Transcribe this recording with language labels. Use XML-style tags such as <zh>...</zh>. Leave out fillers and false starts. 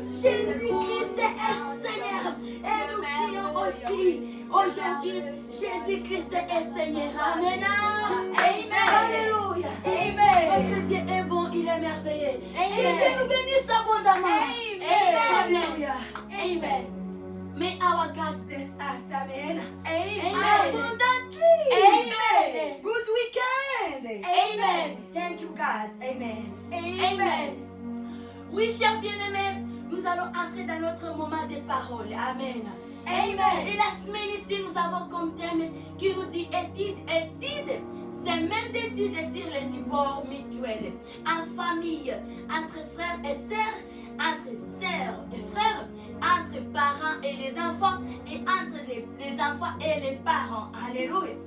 <fr>Jésus-Christ est Seigneur. Et nous crions aussi aujourd'hui, Jésus-Christ est Seigneur. Amen. Amen. Alléluia. Amen. Notre Dieu est bon, il est merveilleux. Que Dieu nous bénisse abondamment. Amen. Alléluia. Amen.</fr> <en>May our God bless us. Amen. Amen. Abundantly. Amen. Good weekend. today. Amen. Thank you, God. Amen. Amen.</en> <fr>Oui, chers bien-aimés, nous allons entrer dans notre moment de parole. Amen. Amen. Et la semaine ici, nous avons comme thème qui nous dit étude. C'est même d'études sur les supports mutuels, en famille, entre frères et sœurs, entre sœurs et frères, entre parents et les enfants, et entre les enfants et les parents. Alléluia.</fr>